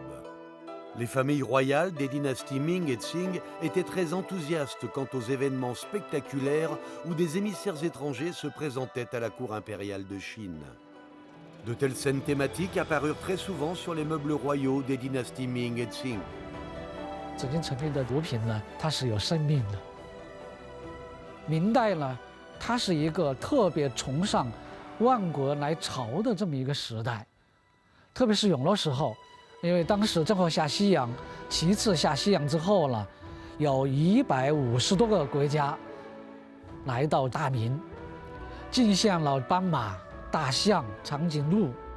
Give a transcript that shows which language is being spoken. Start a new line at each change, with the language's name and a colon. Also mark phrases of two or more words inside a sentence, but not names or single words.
French: Les familles royales des dynasties Ming et Qing étaient très enthousiastes quant aux événements spectaculaires où des émissaires étrangers se présentaient à la cour impériale de Chine. De telles scènes thématiques apparurent très souvent sur les meubles royaux des dynasties Ming et Qing.
Chinese: 紫禁城里的毒品呢，它是有生命的。明代呢，它是一个特别崇尚万国来朝的这么一个时代，特别是永乐时候。因为当时正好下西洋，其次下西洋之后呢，有150多个国家来到大明，进献了斑马、大象、长颈鹿。